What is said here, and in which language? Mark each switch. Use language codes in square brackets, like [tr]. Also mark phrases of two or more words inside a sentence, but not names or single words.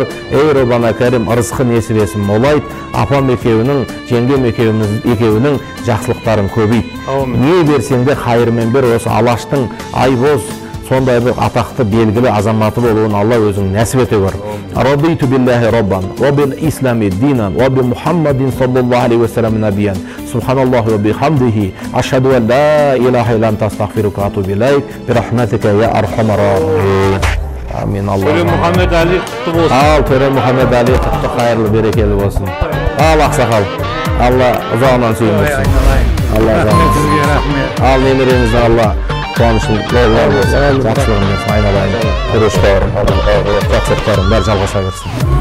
[kk] Ей [ar] ربنا كريم, [kk] ырысқы несібесін молайт, апам екеуінің, жеңгем екеуінің жақсылықтарын көбейт. Не берсеңде қайырмен бер, осы Алаштың айбоз сондай бір атақты белгілі азаматы болуын Алла өзің нәсіп ете көр. [ar] رضيت بالله ربا، وبالإسلام دينا، وبمحمد صلى الله عليه وسلم نبيا. سبحان الله وبحمده، أشهد أن لا إله إلا أنت أستغفرك وأتوب إليك، برحمتك يا أرحم الراحمين. [kk] Амин. Алла. Төле Мұхаммед Али құтты болсын. Ал Төле Мұхаммед Али құтты, қайырлы берекелі болсын. Ал ақсақал. Алла ұзағынан сүйінбесін. Алла ұзағынан. Сізге рахмет. Ал немереңізден Алла қуанышын болар болсын, жақсылығын берсін, айналайын, күріштәрін, жақсылықтарын бәрі жалғаса берсін.